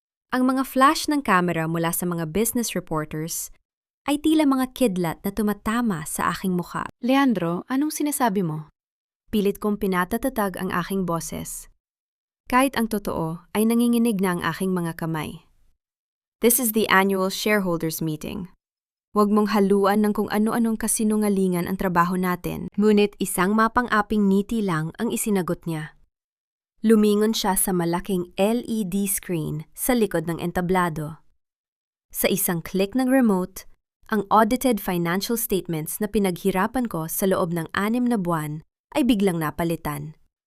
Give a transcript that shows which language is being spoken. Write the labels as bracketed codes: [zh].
[tl] Ang mga flash ng camera mula sa mga business reporters ay tila mga kidlat na tumatama sa aking mukha. Leandro, anong sinasabi mo? Pilit kong pinatatatag ang aking boses. Kahit ang totoo ay nanginginig na ang aking mga kamay. [en] This is the annual shareholders meeting. [tl] Huwag mong haluan ng kung ano-anong kasinungalingan ang trabaho natin. Ngunit isang mapang-aping ngiti lang ang isinagot niya. Lumingon siya sa malaking LED screen sa likod ng entablado. Sa isang click ng remote, ang audited financial statements na pinaghirapan ko sa loob ng 6 na buwan ay biglang napalitan.